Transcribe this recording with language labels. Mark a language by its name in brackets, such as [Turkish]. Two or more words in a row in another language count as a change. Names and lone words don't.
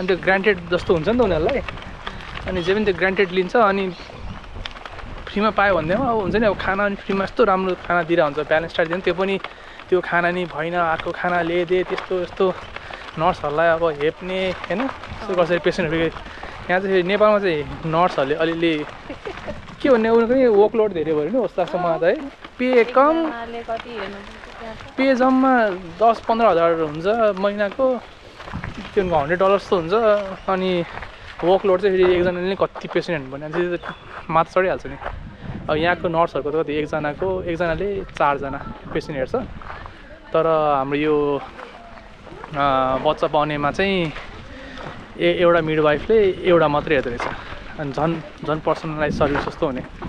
[Nepali] त्यो ग्रान्टेड जस्तो हुन्छ नि त उनीहरूलाई अनि जे पनि त्यो ग्रान्टेड लिन्छ अनि फ्रीमा पायो भन्दैमा अब हुन्छ नि अब खाना अनि फ्रीमा यस्तो राम्रो खाना दिएर हुन्छ ब्यालेन्स डाइट दिनु त्यो पनि त्यो खाना नि भएन अर्को खाना ल्याइदिए त्यस्तो यस्तो नर्सहरूलाई अब हेप्ने होइन यस्तो गर्छ पेसेन्टहरू यहाँ चाहिँ नेपालमा चाहिँ नर्सहरूले अलिअलि के भन्ने उनीहरूको नि वर्कलोड धेरै भयो नि जस्तो लाग्छ मलाई त है पे कम पे जम्मा 10-15 हजार हुन्छ महिनाको त्यो $100 जस्तो हुन्छ अनि वर्कलोड चाहिँ फेरि एकजनाले कति पेसेन्ट हेर्नु पर्ने त्यो मात्र चढिहाल्छ नि अब यहाँको नर्सहरूको त कति एकजनाले 4जना पेसेन्ट हेर्छ तर हाम्रो यो बच्चा पाउनेमा चाहिँ एउटा मिडवाइफले एउटा मात्रै हेर्दो रहेछ अनि झन् [English] personalize service [Nepali] जस्तो हुने